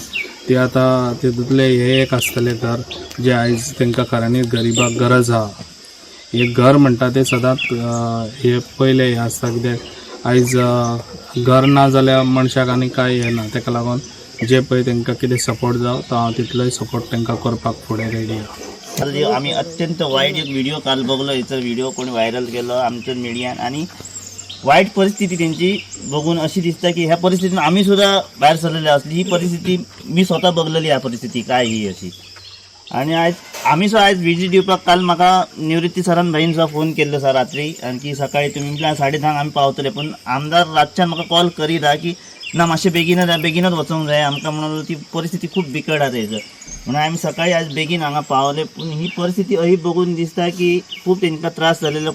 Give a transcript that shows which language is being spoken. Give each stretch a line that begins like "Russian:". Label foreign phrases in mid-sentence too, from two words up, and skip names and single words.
Konkani: ती आतां तितूंतलें हें एक आसतलें घर जें आयज तांकां खऱ्यांनीच गरीबाक गरज आहा. एक घर म्हणटा तें सदांच हे पयलें हें आसता, कित्याक आयज घर ना जाल्यार मनशाक आनी कांय हें ना. ताका लागून जे पळय तांकां कितें सपोर्ट जावं तो हांव तितलोय सपोर्ट तांकां करपाक फुडें रेडी आहा.
Marathi: आम्ही अत्यंत वाईट एक व्हिडिओ काल बघलो, याचा व्हिडिओ कोणी व्हायरल केलो आमच्या मिडियान, आणि वाईट परिस्थिती त्यांची बघून अशी दिसता की ह्या परिस्थितीत आम्ही सुद्धा बाहेर सरलेले असली. ही परिस्थिती मी स्वतः बघलेली, ह्या परिस्थिती काय ही अशी.
Konkani: आणि आज आम्ही सुद्धा आज विजिट दिवपाक काल म्हाका निवृत्ती सरान भाईन सुद्धा फोन केल्लो सर रात्री, आणखी सकाळी तुम्ही म्हटल्यार 10:30 आम्ही पावतले, पण आमदार रातच्यान म्हाका कॉल करीत हा की ना मातशें बेगीनच वचोंक जाय आमकां, म्हणून ती परिस्थिती खूप बिकट आहा थंयसर. म्हणून आमी सकाळी आज बेगीन हांगा पावले, पूण ही परिस्थिती अशी बघून दिसता की खूप तांकां त्रास जालेलो.